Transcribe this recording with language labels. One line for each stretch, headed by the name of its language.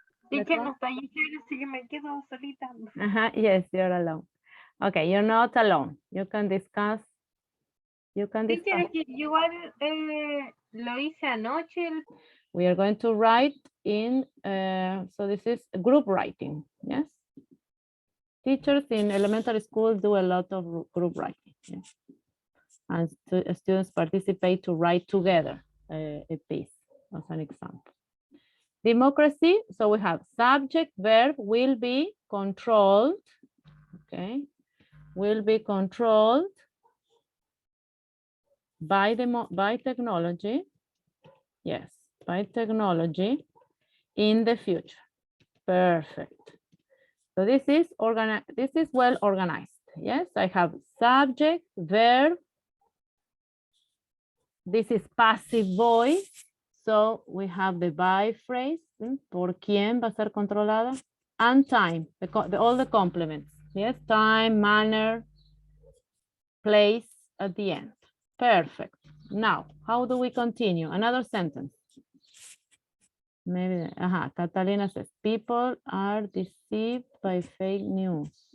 Spanish: Teacher, no está Giselle, así que me quedo solita.
English: Yes, you're alone. Okay, you're not alone. You can discuss.
Spanish: Teacher, es que igual lo hice anoche.
English: We are going to write in, so this is group writing, yes? Teachers in elementary school do a lot of group writing, yes? And students participate to write together a piece, as an example. Democracy, so we have subject, verb, will be controlled, okay? Will be controlled by technology, yes, by technology in the future. Perfect. So this is well organized. Yes, I have subject, verb. This is passive voice. So we have the by phrase.
Spanish: ¿Por quién va a ser controlada?
English: And time, all the complements. Yes, time, manner, place at the end. Perfect. Now, how do we continue? Another sentence. Maybe, Catalina says, people are deceived by fake news.